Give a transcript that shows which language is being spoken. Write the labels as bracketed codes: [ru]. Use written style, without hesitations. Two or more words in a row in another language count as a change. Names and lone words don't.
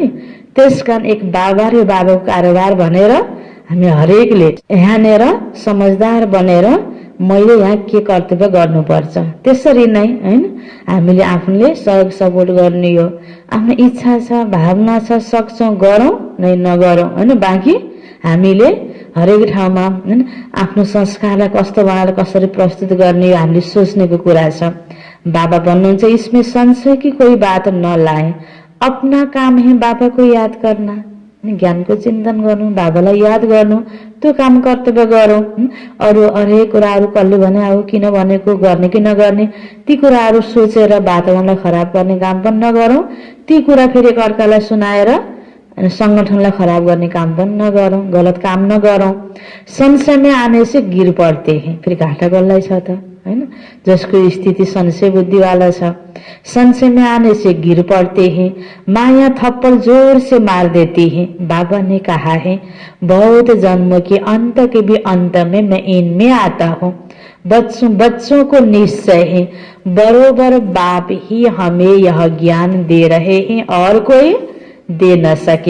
[ne] त्यसकारण एक बाबा र बाबाको कारोबार भनेर हामी हरेकले यहाँनिर समझदार बनेर मैले यहाँ के कर्तव्य गर्नुपर्छ, त्यसरी नै होइन हामीले आफूले सहयोग सपोर्ट गर्ने हो। आफ्नो इच्छा छ, भावना छ, सक्छौँ गरौँ नै नगरौँ होइन। बाँकी हामीले हरेक ठाउँमा होइन आफ्नो संस्कारलाई कस्तो बनाएर कसरी प्रस्तुत गर्ने हामीले सोच्नेको कुरा छ। बाबा भन्नुहुन्छ, [hi] इसमें संशय की कोई बात न लाए, अपना काम है बाबा को याद करना। [ne] ज्ञानको चिन्तन गर्नु, बाबालाई याद गर्नु, त्यो काम कर्तव्य गरौँ। अरू हरेक कुराहरू कसले भने अब किन भनेको, गर्ने कि नगर्ने, ती कुराहरू सोचेर वातावरणलाई खराब गर्ने काम पनि नगरौँ। ती कुरा फेरि एकअर्कालाई सुनाएर संगठनलाई खराब गर्ने काम पनि नगरौँ, गलत काम नगरौँ। [hi] संशयमा आने से गिर पड़ते हैं, [ne] फेरि घाटा कसलाई छ त होइन, जसको स्थिति संशय बुद्धिवाला छ। [hi] संशय में आने से गिर पड़ते हैं, माया थप्पड़ जोर से मार देती है। बाबा ने कहा है, बहुत जन्म के अंत के भी अंत में मैं इनमें आता हूँ। बच्चों को निश्चय है, बरोबर बाप ही हमें यह ज्ञान दे रहे हैं और कोई दे न सके।